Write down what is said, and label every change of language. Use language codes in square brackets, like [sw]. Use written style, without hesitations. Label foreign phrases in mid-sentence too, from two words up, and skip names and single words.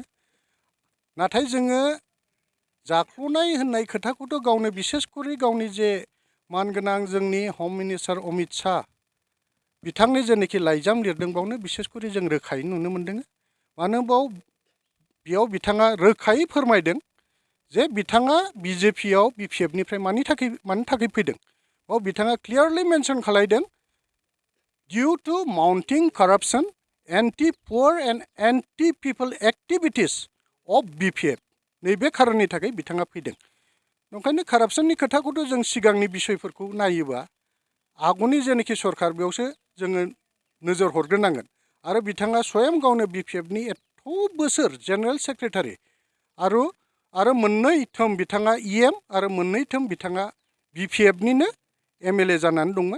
[brx] नाथाय जोङो जाख्ल'नाय होननाय खोथाखौथ' गावनो बिसेसकरि गावनि जे मानगोनां जोंनि [en] home minister [brx] अमित शाह बिथांनि जेनोखि लाइजाम लिरदों बावनो बिसेसकरि जों रोखायै नुनो मोन्दों। मानो बेयाव बिथाङा रोखायै फोरमायदों जे बिथाङा बिजेपिआव बिपिएफनिफ्राय मानि थाखाय फैदों बाव बिथाङा [en] clearly mention [brx] खालायदों [en] due to mounting corruption, anti-poor and anti-people activities of BPF [brx] नैबे खारननि थाखाय बिथाङा फैदों। ओंखायनो कारापसननि खोथाखौथ' जों सिगांनि बिसयफोरखौ नायोबा आगुनि जेनोखि सरखार बेयावसो जोङो नोजोर हरग्रोनांगोन आरो बिथाङा स्वयं गावनो बिपिएफनि एथ' बोसोर [en] general secretary [brx] आरो मोननै थोम बिथाङा इएम आरो मोननै थोम बिथाङा बिपिएफनिनो एमएलए जानानै दंमोन।